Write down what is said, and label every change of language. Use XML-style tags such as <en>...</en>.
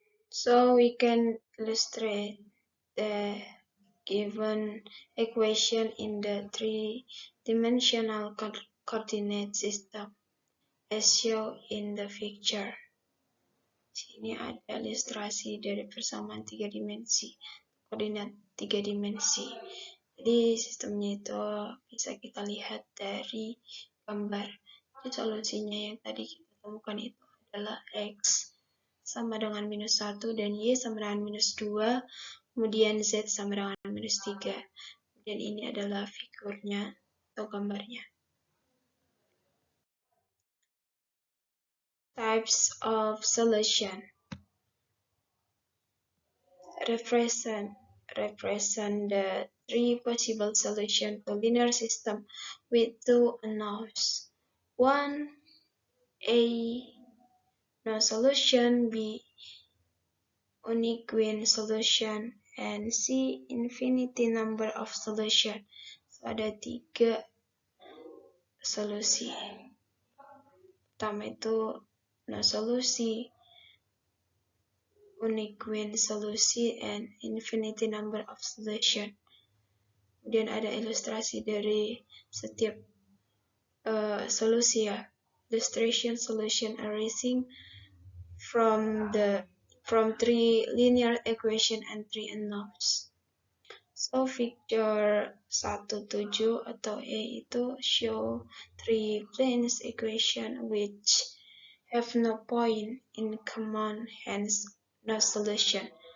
<en>So we can illustrate the given equation in the three-dimensional coordinate system as shown in the picture.</en> <id>Sini ada ilustrasi dari persamaan 3 dimensi, koordinat 3 dimensi. Jadi sistemnya itu bisa kita lihat dari gambar. Jadi solusinya yang tadi kita temukan itu adalah x sama dengan minus 1 dan y sama dengan minus 2. kemudian Z sama dengan -3. Dan ini adalah figurnya atau gambarnya.</id> <en>Types of solution represent the three possible solutions to linear system with two unknowns. 1. A. No solution. B. Unique solution. And C. Infinity number of solution.</en> <id>So, ada 3 solusi. Pertama itu</id> <en>no solusi, unique solusi, and infinity number of solution.</en> <id>Kemudian ada ilustrasi dari setiap solusi ya.</id> <en>Illustration solution arising from 3 linear equation and 3 unknowns. So figure 1.7</en> <id>atau A itu</id> <en>show 3 planes equation which have no point in common, hence no solution.</en>